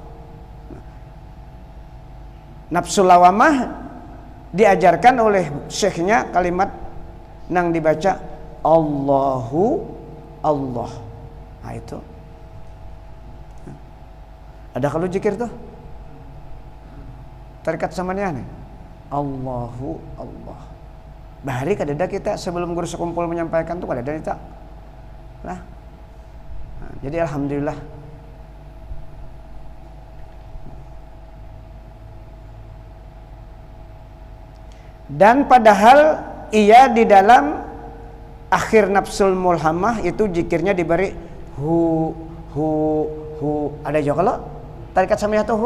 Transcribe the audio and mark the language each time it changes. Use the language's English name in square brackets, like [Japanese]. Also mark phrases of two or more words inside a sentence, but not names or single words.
[Banjar] Nafsul lawamah diajarkan oleh syekhnya kalimat nang dibaca [Arabic] Allahu Allah. [Banjar] Nah itu. Ada kalau zikir tuh? Terikat sama dia nih. [Arabic] Allahu Allah. [Banjar] Bahari kadada kita sebelum guru sekumpul menyampaikan tuh kadada kita. Lah. Nah, jadi alhamdulillah. Dan padahal ia di dalam akhir nafsul mulhamah itu zikirnya diberi hu. Ada juga kalau tarikat samiyah tuh hu.